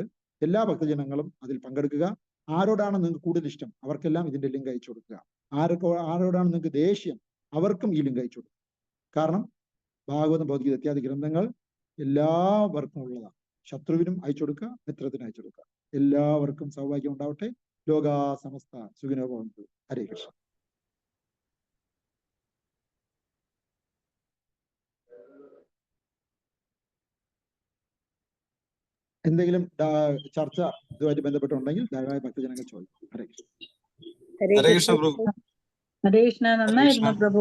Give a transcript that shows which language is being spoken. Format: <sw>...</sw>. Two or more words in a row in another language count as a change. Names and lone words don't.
<ml>എല്ലാ ഭക്തജനങ്ങളും അതിൽ പങ്കെടുക്കുക. ആരോടാണ് നിങ്ങൾക്ക് കൂടുതൽ ഇഷ്ടം അവർക്കെല്ലാം ഇതിന്റെ ലിങ്ക് അയച്ചു കൊടുക്കുക. ആരോടാണ് നിങ്ങൾക്ക് ദേഷ്യം അവർക്കും ഈ ലിങ്ക് അയച്ചു കൊടുക്കുക. കാരണം ഭാഗവതം, ഭഗവത്ഗീത ഇത്യാദി ഗ്രന്ഥങ്ങൾ എല്ലാവർക്കും ഉള്ളതാണ്. ശത്രുവിനും അയച്ചു കൊടുക്കുക, മിത്രത്തിനും അയച്ചു കൊടുക്കുക. എല്ലാവർക്കും സൗഭാഗ്യം ഉണ്ടാവട്ടെ.</ml> <sa>ലോകാ സമസ്ത സുഖിനോ ഭവന്തു. ഹരേ കൃഷ്ണ.</sa> <ml>എന്തെങ്കിലും ചർച്ച ഇതുമായിട്ട് ബന്ധപ്പെട്ടുണ്ടെങ്കിൽ ദയവായി ഭക്തജനങ്ങൾ ചോദിക്കും. ഹരേ കൃഷ്ണ. ഹരേ കൃഷ്ണ പ്രഭു. ഹരേ കൃഷ്ണ. നന്നായിരുന്നു പ്രഭു.</ml>